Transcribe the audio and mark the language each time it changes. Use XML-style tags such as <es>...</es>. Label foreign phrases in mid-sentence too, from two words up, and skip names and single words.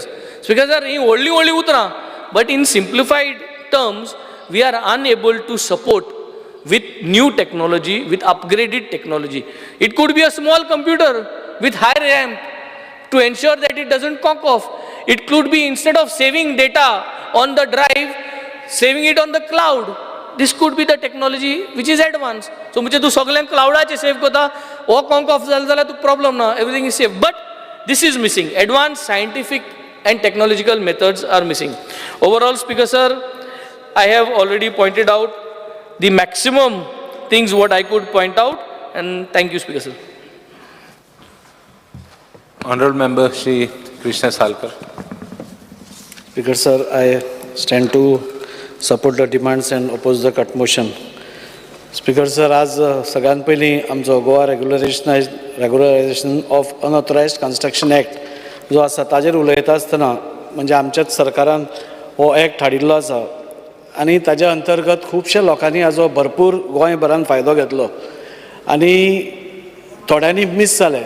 <en>Speaker sir, he only utra, but in simplified terms, we are unable to support with new technology, with upgraded technology. It could be a small computer with high RAM to ensure that it doesn't conk off. It could be, instead of saving data on the drive, saving it on the cloud. This could be the technology which is advanced.</en> <kok>So म्हणजे तू सगळ्यांक क्लाउडाचे सेव करता, हो</kok> <en>conk off</en> <kok>जालें जाल्यार तू problem ना,</kok> <en>everything is safe. But this is missing. Advanced scientific and technological methods are missing. Overall, Speaker sir, I have already pointed out the maximum things what I could point out, and thank you, Speaker sir. Honorable Member Shri Krishna Salkar. Speaker sir, I stand to support the demands and oppose the cut motion. Speaker sir,</en> <kok>आज सगळ्यात पयलीं आमचो गोवा रेग्युलरायझेशन ऑफ अनऑथरायज्ड कन्स्ट्रक्शन एक्ट जो आसा ताजेर उलयता आसतना म्हणजे आमच्याच सरकारान हो एक्ट हाडिल्लो आसा आनी ताज्या अंतर्गत खुबशा लोकांनी हाजो भरपूर गोंयभरान फायदो घेतलो आनी थोड्यांनी मिस जाले.</kok>